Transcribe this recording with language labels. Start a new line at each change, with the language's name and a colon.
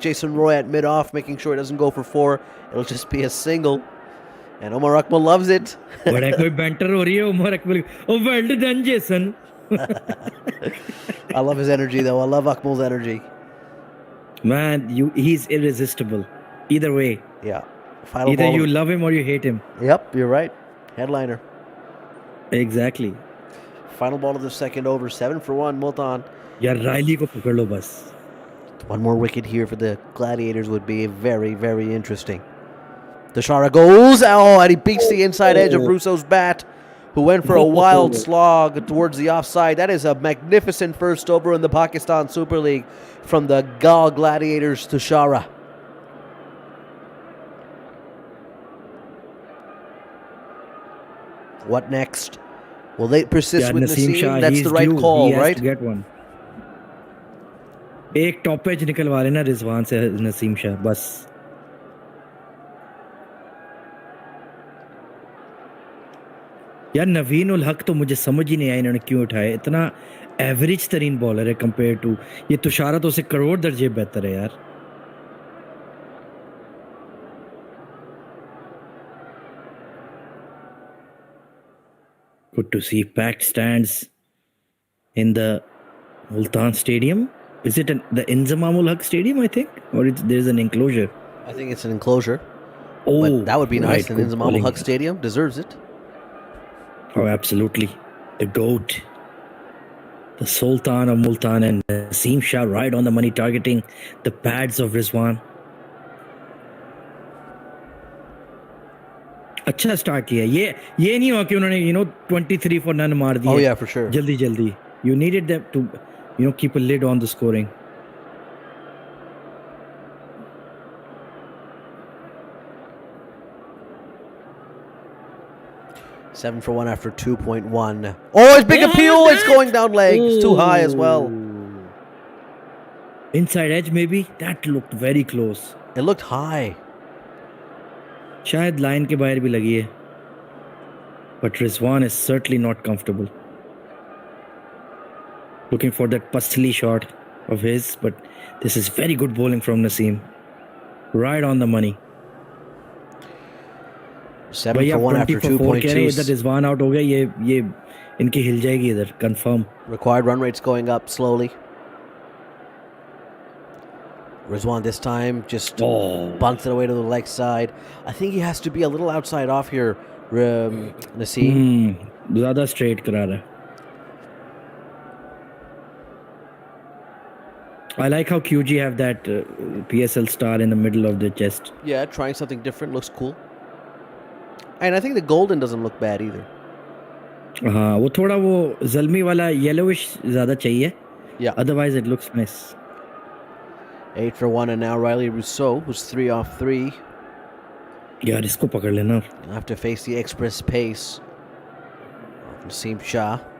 English: Jason Roy at mid-off, making sure it doesn't go for 4. It'll just be a single. And Omar Akmal loves it.
Hindi: बड़ा कोई banter हो रही है Omar Akmal.
English: Oh, well done, Jason. I love his energy, though. I love Akmal's energy. Man, he's irresistible. Either way. Yeah. Final Either ball. you love him or you hate him. Yep, you're right. Headliner. Exactly. Final ball of the second over. 7 for 1. Multan.
Hindi: यार Rilee को पकड़ लो बस.
English: One more wicket here for the Gladiators would be very, very interesting. Tushara goes. Oh, and he beats the inside edge of Russo's bat, who went for a wild slog towards the offside. That is a magnificent first over in the Pakistan Super League from the Quetta Gladiators, Tushara. What next? Will they persist with Naseem? That's the right call, he has right? To get one.
Hindi: एक top edge निकलवा लेना रिजवान से नसीम शाह बस. यार नवीन उल हक तो मुझे समझ ही नहीं आया इन्होंने क्यों उठाया. इतना एवरेज तरीन बॉलर है कंपेयर टू ये तुषारा तो उसे करोड़ दर्जे बेहतर है यार.
English: Good to see packed stands in the Multan Stadium. Is it the Inzamam ul Haq Stadium, I think? Or there's an enclosure? I think it's an enclosure. Oh, but that would be nice. And good Inzamam bowling. Haq Stadium deserves it. Oh, absolutely. The GOAT. The Sultan of Multan and Naseem Shah right on the money targeting the pads of Rizwan.
Hindi: अच्छा start किया. ये नहीं हुआ कि उन्होंने 23 for none मार दिए.
English: Oh yeah, for sure.
Hindi: जल्दी.
English: You needed them to keep a lid on the scoring. Seven for one after 2.1. Oh, it's big appeal. It's going down legs. Too high as well. Inside edge maybe. That looked very close. It looked high.
Hindi: शायद line के बाहर भी लगी है.
English: But Rizwan is certainly not comfortable. Looking for that pastely shot of his, but this is very good bowling from Naseem. Right on the money. 7 for 1 after 2.2.
Hindi: इधर Rizwan out हो गया. ये इनकी हिल जाएगी इधर confirm.
English: Required run rates going up slowly. Rizwan this time just bunts it away to the leg side. I think he has to be a little outside off here, Naseem.
Hindi: ज़्यादा straight करा रहा है.
English: I like how QG have that PSL star in the middle of the chest. Yeah, trying something different. Looks cool. And I think the golden doesn't look bad either.
Hindi: हाँ वो थोड़ा वो ज़ल्मी वाला yellowish ज़्यादा चाहिए.
English: Yeah. Otherwise it looks nice. 8 for 1 and now Riley Rousseau, who's 3 off 3.
Hindi: यार इसको पकड़ लेना.
English: You'll have to face the express pace of Naseem Shah.